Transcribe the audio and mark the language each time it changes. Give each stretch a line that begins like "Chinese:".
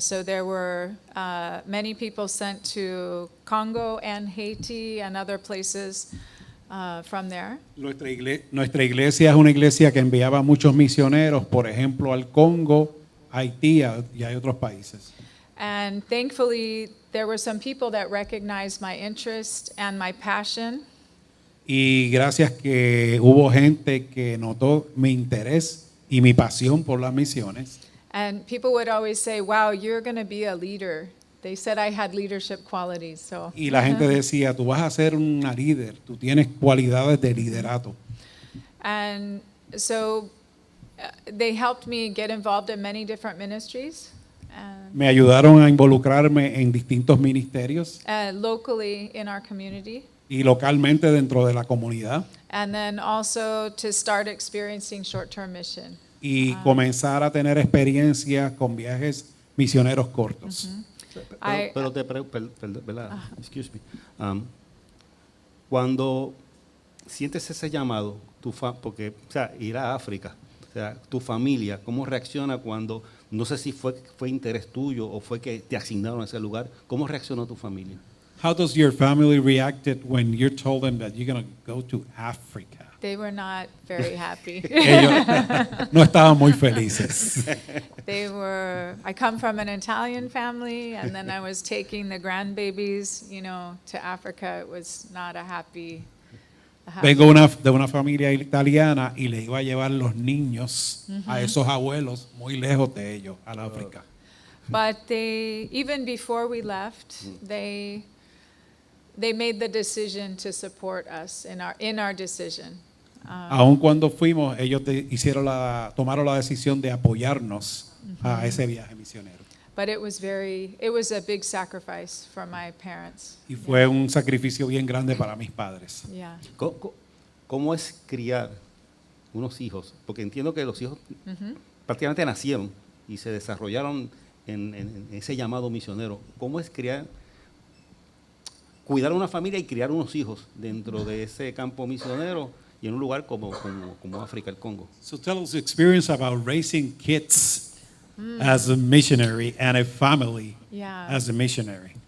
English: So there were many people sent to Congo and Haiti and other places from there.
Spanish: Nuestra iglesia es una iglesia que enviaba muchos misioneros, por ejemplo, al Congo, Haití y a otros países.
English: And thankfully, there were some people that recognized my interest and my passion.
Spanish: Y gracias que hubo gente que notó mi interés y mi pasión por las misiones.
English: And people would always say, wow, you're going to be a leader. They said I had leadership qualities. So.
Spanish: Y la gente decía, tú vas a ser una líder, tú tienes cualidades de liderato.
English: And so they helped me get involved in many different ministries.
Spanish: Me ayudaron a involucrarme en distintos ministerios.
English: Locally in our community.
Spanish: Y localmente dentro de la comunidad.
English: And then also to start experiencing short-term mission.
Spanish: Y comenzar a tener experiencias con viajes misioneros cortos. Pero
English: excuse me.
Spanish: Cuando sientes ese llamado, porque, o sea, ir a África, o sea, tu familia, ¿cómo reacciona cuando, no sé si fue interés tuyo o fue que te asignaron a ese lugar? ¿Cómo reaccionó tu familia?
English: How does your family react when you're told them that you're going to go to Africa? They were not very happy.
Spanish: Ellos no estaban muy felices.
English: I come from an Italian family, and then I was taking the grandbabies, to Africa. It was not a happy.
Spanish: Vengo de una familia italiana y le iba a llevar los niños a esos abuelos muy lejos de ellos, a la África.
English: But even before we left, they made the decision to support us in our decision.
Spanish: Aun cuando fuimos, ellos tomaron la decisión de apoyarnos a ese viaje misionero.
English: But it was a big sacrifice for my parents.
Spanish: Y fue un sacrificio bien grande para mis padres.
English: Yeah.
Spanish: ¿Cómo es criar unos hijos? Porque entiendo que los hijos prácticamente nacieron y se desarrollaron en ese llamado misionero. ¿Cómo es cuidar una familia y criar unos hijos dentro de ese campo misionero y en un lugar como África, el Congo?
English: So tell us the experience about raising kids as a missionary and a family as a missionary.